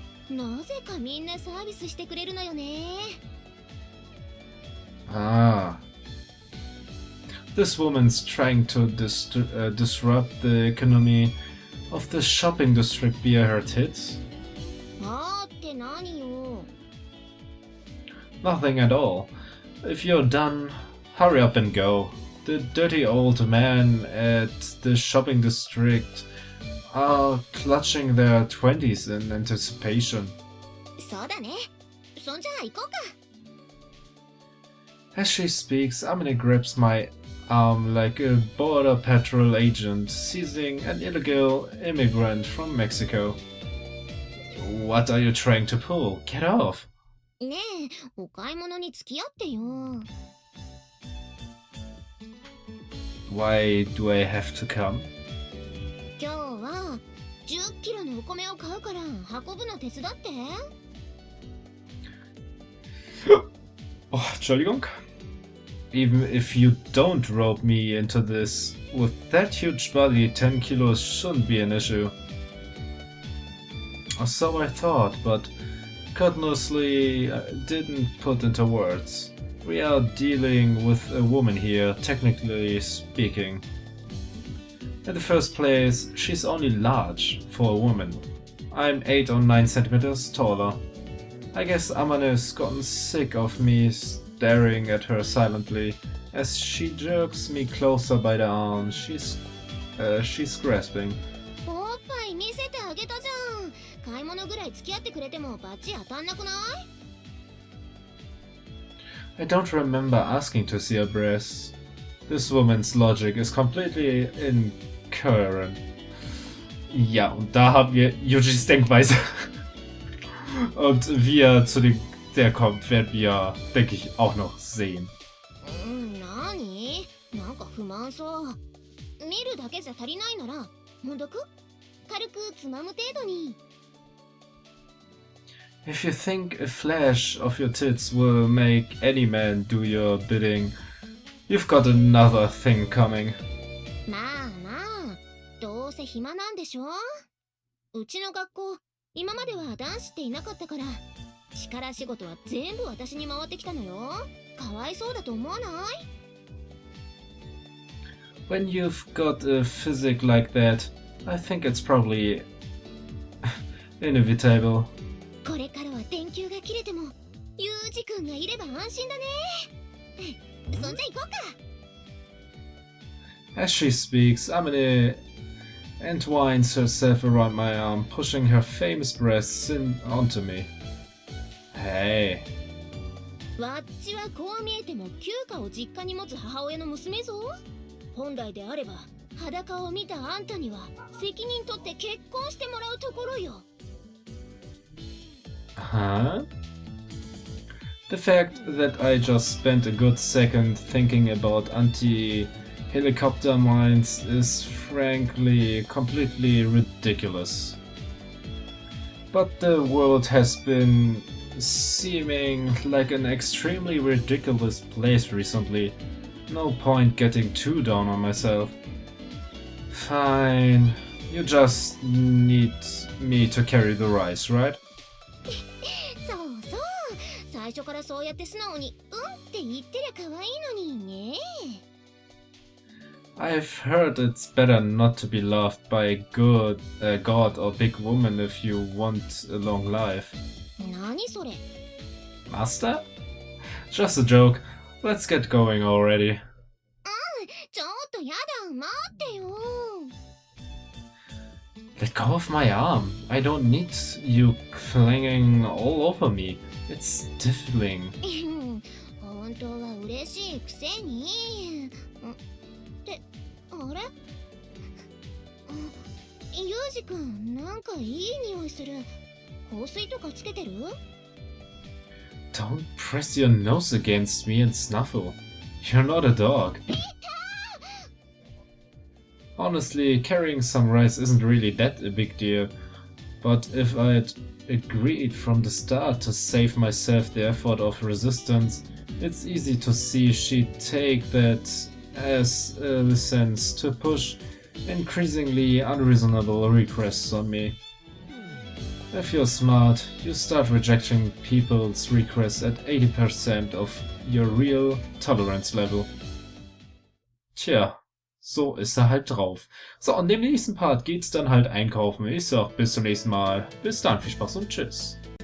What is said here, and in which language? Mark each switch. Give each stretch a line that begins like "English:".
Japanese: なぜかみんなサービスしてくれるのよね。 Ah.
English: This woman's trying to disrupt the economy of the shopping district via her tits?
Japanese: あーって何よ。
English: Nothing at all. If you're done, hurry up and go. The dirty old men at the shopping district are clutching their 20s in anticipation.
Japanese: そうだね。そんじゃあ行こうか。
English: As she speaks, Amine grips my arm like a border patrol agent seizing an illegal immigrant from Mexico. What are you trying to pull? Get off!
Japanese: ねえ、お買い物に付き合ってよ。
English: Why do I have to come?
Japanese: 今日は10キロのお米を買うから運ぶの手伝って。
German: Oh, Entschuldigung.
English: Even if you don't rope me into this, with that huge body, 10 kilos shouldn't be an issue. Or so I thought, but continuously didn't put into words. We are dealing with a woman here, technically speaking. In the first place, she's only large for a woman. I'm 8 or 9 centimeters taller. I guess Amane's gotten sick of me staring at her silently as she jerks me closer by the arm she's grasping.
Japanese: おっぱい見せてあげたじゃん。買い物ぐらい付き合ってくれてもバッチ当たんなくない？
English: I don't remember asking to see her breasts. This woman's logic is completely incoherent.
German: Ja, und da haben wir Yujis Denkweise. Und wie er zu der kommt, werden wir, denke ich, auch noch sehen.
Japanese: なに？なんか不満そう。見るだけじゃ足りないなら、もどく？軽くつまむ程度に。
English: If you think a flash of your tits will make any man do your bidding, you've got another thing coming.
Japanese: まあまあ、どうせ暇なんでしょ？うちの学校、今までは男子っていなかったから、力仕事は全部私に回ってきたのよ。かわいそうだと思わない？
English: When you've got a physique like that, I think it's probably inevitable.
Japanese: これからは電球が切れても、ユージ君がいれば安心だね。そんじゃ行こうか。
English: As she speaks, Amine entwines herself around my arm, pushing her famous breasts onto me. Hey.
Japanese: わっちはこう見えても休暇を実家に持つ母親の娘ぞ。本来であれば裸を見たあんたには責任取って結婚してもらうところよ。 Huh?
English: The fact that I just spent a good second thinking about anti-helicopter mines is frankly completely ridiculous. But the world has been seeming like an extremely ridiculous place recently. No point getting too down on myself. Fine. You just need me to carry the rice, right?
Japanese: そうそう。最初からそうやって素直にって言ってりゃ可愛いのにね。
English: I've heard it's better not to be loved by a good god or big woman if you want a long life.
Japanese: 何それ？
English: Master? Just a joke. Let's get going already.
Japanese: ちょっとやだ、待ってよ。
English: Let go of my arm. I don't need you clinging all over me. It's tickling.
Japanese: 本当は嬉しいくせに。ってあれ？ユージくん、なんかいい匂いする。香水とかつけてる？
English: Don't press your nose against me and snuffle. You're not a dog. Honestly, carrying some rice isn't really that a big deal. But if I'd agreed from the start to save myself the effort of resistance, it's easy to see she'd take that as a license to push increasingly unreasonable requests on me. If you're smart, you start rejecting people's requests at 80% of your real tolerance level.
German: Tja, so ist er halt drauf. So, und im nächsten Part geht's dann halt einkaufen. Ich sag bis zum nächsten Mal. Bis dann, viel Spaß und tschüss.